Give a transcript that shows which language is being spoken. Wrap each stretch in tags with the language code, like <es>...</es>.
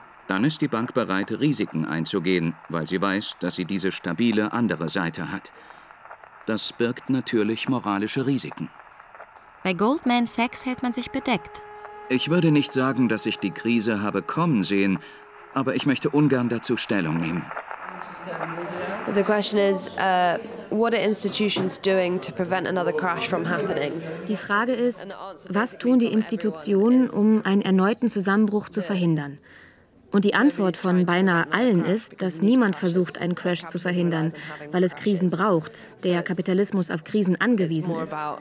<de>dann ist die Bank bereit, Risiken einzugehen, weil sie weiß, dass sie diese stabile andere Seite hat. Das birgt natürlich moralische Risiken. Bei Goldman Sachs hält man sich bedeckt. Ich würde nicht sagen, dass ich die Krise habe kommen sehen, aber ich möchte ungern dazu Stellung nehmen.</de> <en>The question is, what are institutions doing to prevent another crash from happening?</en> <de>Die Frage ist, was tun die Institutionen, um einen erneuten Zusammenbruch zu verhindern? Und die Antwort von beinahe allen ist, dass niemand versucht, einen Crash zu verhindern, weil es Krisen braucht, der Kapitalismus auf Krisen angewiesen ist.</de>